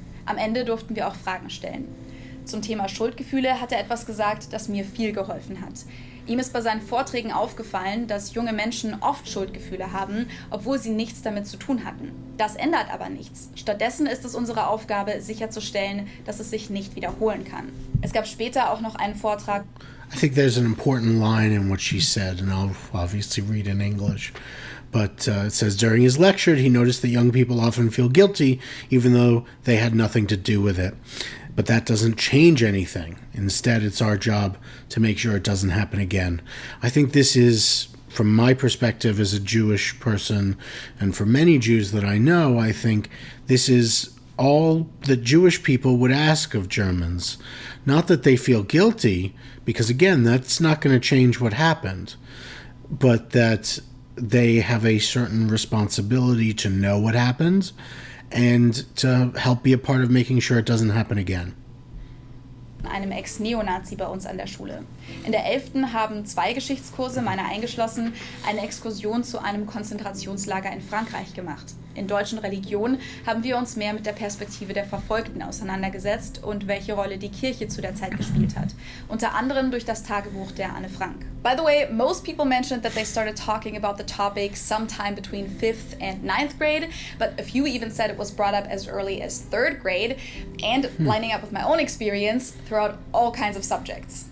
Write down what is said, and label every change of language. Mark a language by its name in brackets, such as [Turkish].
[German] Am Ende durften wir auch Fragen stellen. Zum Thema Schuldgefühle hat er etwas gesagt, das mir viel geholfen hat. Ihm ist bei seinen Vorträgen aufgefallen, dass junge Menschen oft Schuldgefühle haben, obwohl sie nichts damit zu tun hatten. Das ändert aber nichts. Stattdessen ist es unsere Aufgabe, sicherzustellen, dass es sich nicht wiederholen kann. Es gab später auch noch einen Vortrag. [English] I think there's an important line in what she said, and I'll obviously read in English. But it says during his lecture, he noticed that young people often feel guilty even though they had nothing to do with it. But that doesn't change anything. Instead, it's our job to make sure it doesn't happen again. I think this is, from my perspective as a Jewish person, and for many Jews that I know, I think this is all that Jewish people would ask of Germans. Not that they feel guilty, because again, that's not going to change what happened, but that they have a certain responsibility to know what happened and to help be a part of making sure it doesn't happen again. [German] Einem Ex-Neonazi bei uns an der Schule. In der 11. haben 2 Geschichtskurse, meine eingeschlossen, eine Exkursion zu einem Konzentrationslager in Frankreich gemacht. In deutschen Religion haben wir uns mehr mit der Perspektive der Verfolgten auseinandergesetzt und welche Rolle die Kirche zu der Zeit gespielt hat. Unter anderem durch das Tagebuch der Anne Frank. [English] By the way, most people mentioned that they started talking about the topic sometime between 5th and 9th grade, but a few even said it was brought up as early as 3rd grade, and lining up with my own experience, throughout all kinds of subjects.